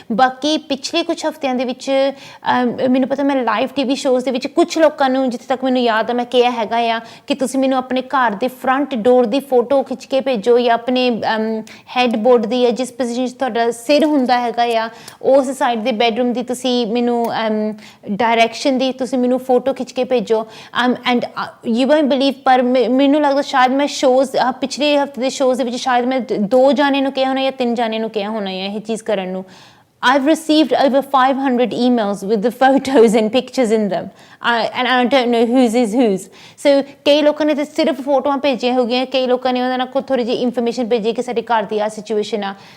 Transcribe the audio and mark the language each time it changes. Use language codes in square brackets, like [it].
[pa] ਬਾਕੀ ਪਿਛਲੇ ਕੁਛ ਹਫ਼ਤਿਆਂ ਦੇ ਵਿੱਚ ਮੈਨੂੰ ਪਤਾ ਮੈਂ ਲਾਈਵ TV ਸ਼ੋਅਜ਼ ਦੇ ਵਿੱਚ ਕੁਛ ਲੋਕਾਂ ਨੂੰ, ਜਿੱਥੇ ਤੱਕ ਮੈਨੂੰ ਯਾਦ ਆ, ਮੈਂ ਕਿਹਾ ਹੈਗਾ ਆ ਕਿ ਤੁਸੀਂ ਮੈਨੂੰ ਆਪਣੇ ਘਰ ਦੇ ਫਰੰਟ ਡੋਰ ਦੀ ਫੋਟੋ ਖਿੱਚ ਕੇ ਭੇਜੋ ਜਾਂ ਆਪਣੇ ਹੈਡਬੋਰਡ ਦੀ, ਜਾਂ ਜਿਸ ਪੋਜੀਸ਼ਨ 'ਚ ਤੁਹਾਡਾ ਸਿਰ ਹੁੰਦਾ ਹੈਗਾ ਆ ਉਸ ਸਾਈਡ ਦੇ ਬੈਡਰੂਮ ਦੀ ਤੁਸੀਂ ਮੈਨੂੰ ਡਾਇਰੈਕਸ਼ਨ ਦੀ ਤੁਸੀਂ ਮੈਨੂੰ ਫੋਟੋ ਖਿੱਚ ਕੇ ਭੇਜੋ। [en] and you won't believe, [pa] ਪਰ ਮੈਨੂੰ ਲੱਗਦਾ ਸ਼ਾਇਦ ਮੈਂ ਸ਼ੋਅਜ਼ ਪਿਛਲੇ ਹਫ਼ਤੇ ਦੇ ਸ਼ੋਅਜ਼ ਦੇ ਵਿੱਚ ਸ਼ਾਇਦ ਮੈਂ 2 ਜਾਣੇ ਨੂੰ ਕਿਹਾ ਹੋਣਾ ਜਾਂ 3 ਜਾਣੇ ਨੂੰ ਕਿਹਾ ਹੋਣਾ ਹੈ ਇਹ ਚੀਜ਼ ਕਰਨ ਨੂੰ। [en] I've received over 500 emails with the photos and pictures in them, and I don't know whose is whose. [pa] So ਕਈ ਲੋਕਾਂ ਨੇ ਤਾਂ ਸਿਰਫ ਫੋਟੋਆਂ ਭੇਜੀਆਂ ਹੋ ਗਈਆਂ, ਕਈ ਲੋਕਾਂ ਨੇ ਉਹਨਾਂ ਨਾਲ ਕੋਈ ਥੋੜ੍ਹੀ ਜਿਹੀ ਇਨਫੋਰਮੇਸ਼ਨ ਭੇਜੀ ਕਿ ਸਾਡੇ ਘਰ ਦੀ ਆ ਸਿਚੁਏਸ਼ਨ ਆ।